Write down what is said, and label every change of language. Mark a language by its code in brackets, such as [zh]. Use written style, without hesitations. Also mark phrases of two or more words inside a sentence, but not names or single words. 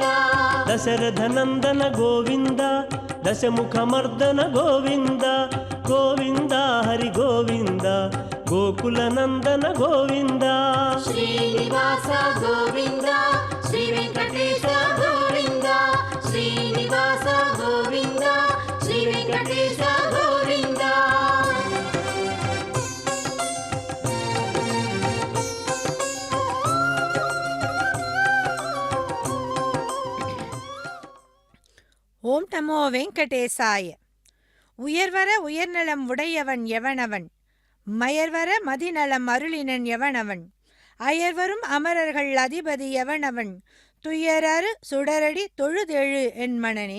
[te] దశరథ నందన గోవింద దశముఖమర్దన గోవింద గోవింద హరి గోవింద గోకుల నందన గోవింద శ్రీనివాస గోవింద శ్రీ వెంకటేశ గోవింద శ్రీనివాస గోవింద శ్రీ వెంకటేశ గోవింద [ta] ஓம் நமோ வெங்கடேசாய. உயர்வர உயர்நலம் உடையவன் எவனவன், மயர்வர மதிநலம் அருளினன் எவனவன், அயர்வரும் அமரர்கள் அதிபதி எவனவன் துயரறு சுடரடி தொழுதெழு என் மனனே.